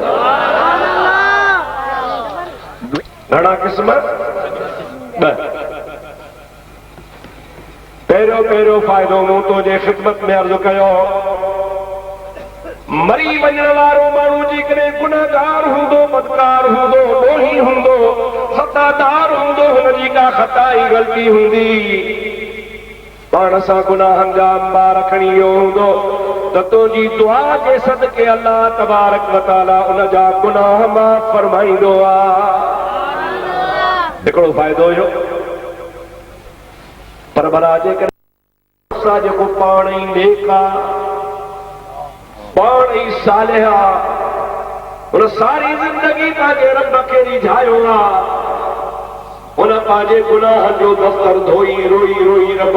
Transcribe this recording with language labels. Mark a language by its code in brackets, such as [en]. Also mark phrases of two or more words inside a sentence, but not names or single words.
[sd] घणा क़िस्म पहिरियों फ़ाइदो मूं तुंहिंजे ख़िदमत में अर्ज़ु कयो मरी वञण वारो माण्हू जेकॾहिं गुनहगार हूंदो बदकार हूंदो ॾोही हूंदो ख़तादार हूंदो हुनजी का ख़ताई ग़लती हूंदी पाण सां गुनाहनि जा अंबार खणी वियो हूंदो त तुंहिंजी दुआ जे सदके अल्लाह [ar] تبارك وتعالى [sd] उन जा गुनाह माफ़ फरमाईंदो आहे हिकिड़ो फ़ाइदो हुयो पर भला जेकॾहिं जेको पाण ई नेक आहे पाण ई सालिह आहे हुन सारी ज़िंदगी पंहिंजे रब खे रिझायो आहे हुन पंहिंजे गुनाहनि जो दफ़्तर धोई रोई रोई रब